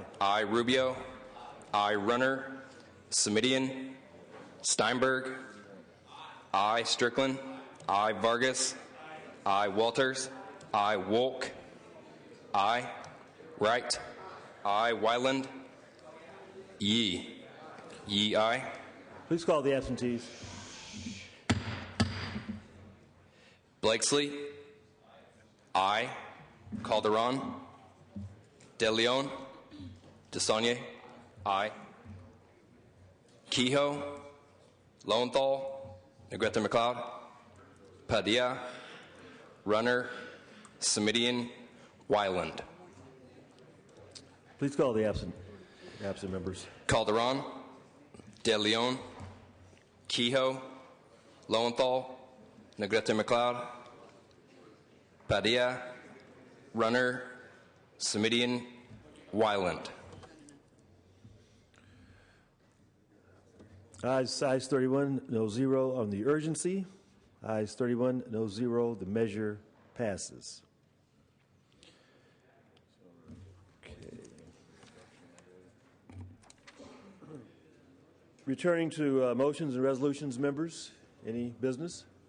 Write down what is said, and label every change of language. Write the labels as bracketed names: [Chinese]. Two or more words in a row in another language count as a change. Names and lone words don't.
[English] Aye. Rubio. Aye. Runner. Semidian. Steinberg. Aye. Strickland. Aye. Vargas. Aye. Walters. Aye. Wolk. Aye. Wright. Aye. Wyland. Yee. Yee, aye. Please call the absentees. Blakesley. Aye. Calderon. De Leon. DeSaulnier. Aye. Kehoe. Lowenthal. Negrete McLeod. Padilla. Runner. Semidian. Wyland. Please call the absent members. Calderon. De Leon. Kehoe. Lowenthal. Negrete McLeod. Padilla. Runner. Semidian. Wyland. Ayes 31, no 0 on the urgency. Ayes 31, no 0. The measure passes. Okay. Returning to motions and resolutions, members, any business?